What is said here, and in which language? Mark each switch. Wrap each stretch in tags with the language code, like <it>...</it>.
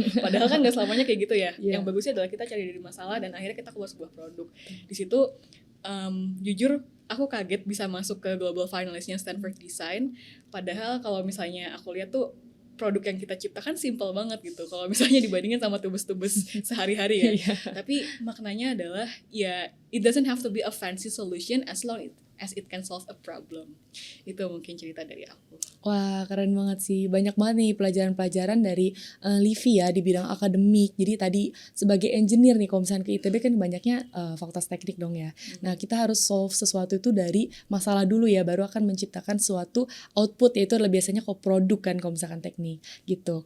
<id>Padahal kan nggak selamanya kayak gitu ya. Yang bagusnya adalah kita cari dari masalah dan akhirnya kita keluar sebuah produk. Di situ jujur aku kaget bisa masuk ke global finalistnya Stanford Design. Padahal kalau misalnya aku lihat tuh produk yang kita ciptakan simple banget gitu. Kalau misalnya dibandingin sama tubes-tubes sehari-hari ya. Tapi maknanya adalah ya</id> <en>it doesn't have to be a fancy solution as long as it can solve a problem.</en> <id>Itu mungkin cerita dari aku. Wah, keren banget sih. Banyak banget nih pelajaran-pelajaran dari Livi ya di bidang akademik. Jadi tadi sebagai engineer nih, kalau misalnya ke ITB kan banyaknya fakultas teknik dong ya. Nah, kita harus solve sesuatu itu dari masalah dulu ya, baru akan menciptakan suatu output, yaitu adalah biasanya kok produk kan kalau misalkan teknik gitu.</id>